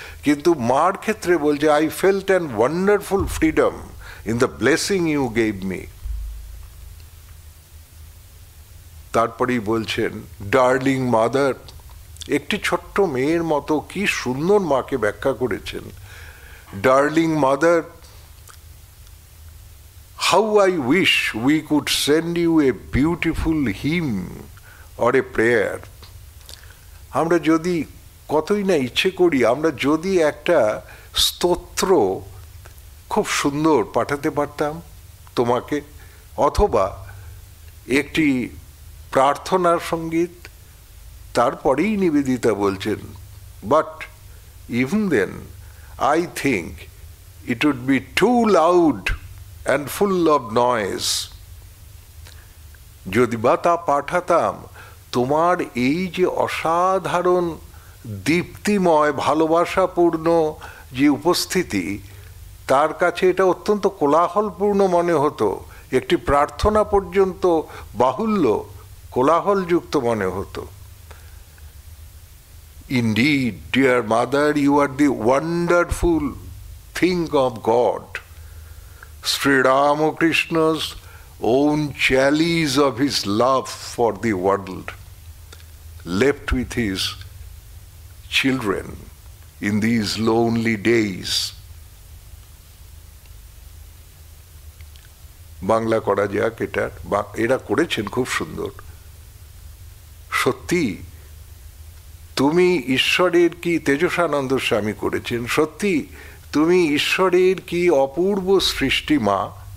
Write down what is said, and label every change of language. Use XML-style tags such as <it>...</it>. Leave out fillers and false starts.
<bn>কিন্তু মার ক্ষেত্রে বলছে,</bn> <en>I felt an wonderful freedom in the blessing you gave me.</en> <bn>তারপরেই বলছেন,</bn> <en>darling mother,</en> <bn>একটি ছোট্ট মেয়ের মতো কি সুন্দর মাকে ব্যাখ্যা করেছেন।</bn> <en>Darling mother, how I wish we could send you a beautiful hymn or a prayer.</en> <bn>আমরা যদি কতই না ইচ্ছে করি, আমরা যদি একটা স্তোত্র খুব সুন্দর পাঠাতে পারতাম তোমাকে, অথবা একটি প্রার্থনার সঙ্গীত। তারপরেই নিবেদিতা বলছেন,</bn> <en>But even then I think it would be too loud and full of noise.</en> <bn>যদি বা তা পাঠাতাম, তোমার এই যে অসাধারণ দীপ্তিময় ভালোবাসাপূর্ণ যে উপস্থিতি, তার কাছে এটা অত্যন্ত কোলাহলপূর্ণ মনে হতো। একটি প্রার্থনা পর্যন্ত বাহুল্য, কোলাহলযুক্ত মনে হতো।</bn> <en>Indeed, dear mother, you are the wonderful thing of God, Sri Ramakrishna's own chalice of his love for the world, left with his children in these lonely days.</en> <bn>Bangla করা যাক এটা, এরা করেছেন খুব সুন্দর। সত্যি তুমি ঈশ্বরের কি, তেজসানন্দ স্বামী করেছেন, সত্যি তুমি ঈশ্বরের কি অপূর্ব সৃষ্টি মা।</bn>